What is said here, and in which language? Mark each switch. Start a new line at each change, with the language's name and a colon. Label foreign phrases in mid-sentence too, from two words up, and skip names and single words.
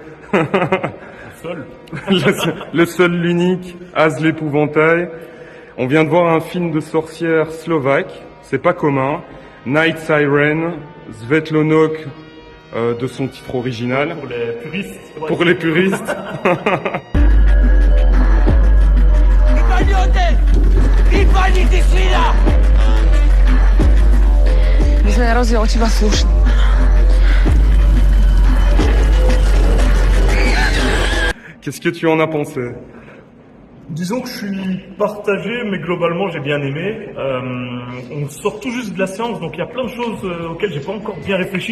French: Le seul, l'unique, Az l'épouvantail. On vient de voir un film de sorcière slovaque, c'est pas commun. Night Siren, Svetlonok, de son titre original. Pour les puristes. Ouais. Pour les puristes.
Slovak: My sme na rozdiel od teba slušní.
French: Qu'est-ce que tu en as pensé? Disons que je suis partagé, mais globalement j'ai bien aimé. On sort tout juste de la séance, donc il y a plein de choses auxquelles j'ai pas encore bien réfléchi.